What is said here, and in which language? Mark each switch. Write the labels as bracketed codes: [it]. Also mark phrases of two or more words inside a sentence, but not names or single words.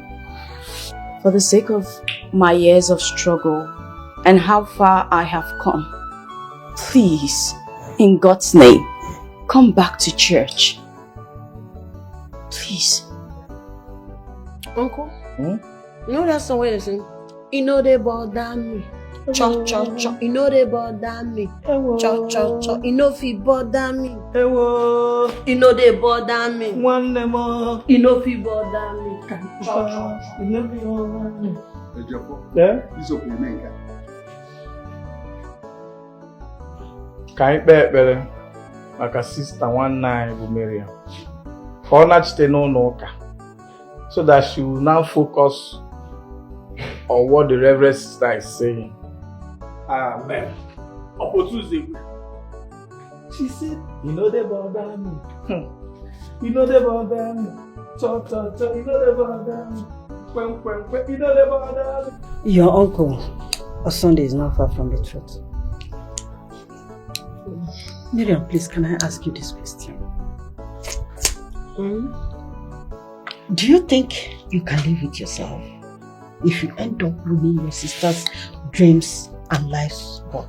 [en] For the sake of my years of struggle and how far I have come, please, in God's name, come back to church. Please. Uncle, you know that song where they sing, you know they bother me. Cho, cho, cho, you know they bother me. Cho, cho, cho, you know fi bother me. You know they bother me. One more. You know fi bother me. Cho, cho, You know me bother me. Ejiofor, Yeah? this opening. [ig] Ka anyị kpee ekpere maka sista nwanne anyị bụ Miriam ka ọ nachite n'ụlọ ụka [en] so that she will now focus on what the Reverend Sister is saying. Amen. She said, you know they bother me. You know they bother me. Cho, cho, cho, you know they bother me. Kwen, kwen, kwen, you know they bother me. Your uncle, Sunday is not far from the truth. Miriam, please, can I ask you this question? Do you think you can live with yourself if you end up ruining your sister's dreams and life's work?